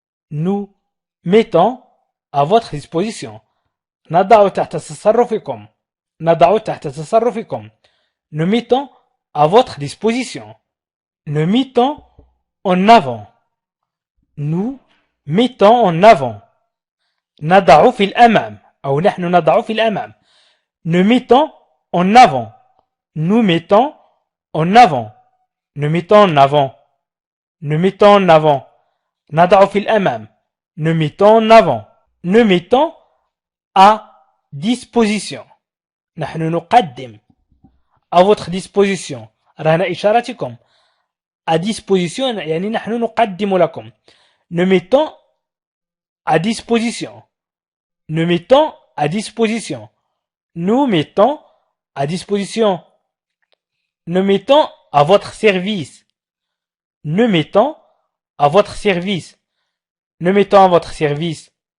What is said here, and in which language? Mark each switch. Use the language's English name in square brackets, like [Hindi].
[French] Nous mettons à votre disposition. [Arabic] نضع تحت تصرفكم. نضع تحت تصرفكم. [French] Nous mettons à votre disposition. Nous mettons en avant. nous mettons en avant. [Arabic] نضع في الأمام أو نحن نضع في الأمام. [French] Nous mettons en avant. Nous mettons en avant. Nous mettons en avant. Nous mettons en avant. [Arabic] نضع في الأمام. [French] Nous mettons en avant. Nous mettons à disposition. [Arabic] نحن نقدم. [French] À votre disposition. [Arabic] رهن إشارتكم. [French] À disposition [Arabic] يعني نحن نقدم لكم. [French] Nous mettons à disposition. Nous mettons à disposition. Nous mettons à disposition. Nous mettons à votre service. Nous mettons à votre service. Nous mettons à votre service.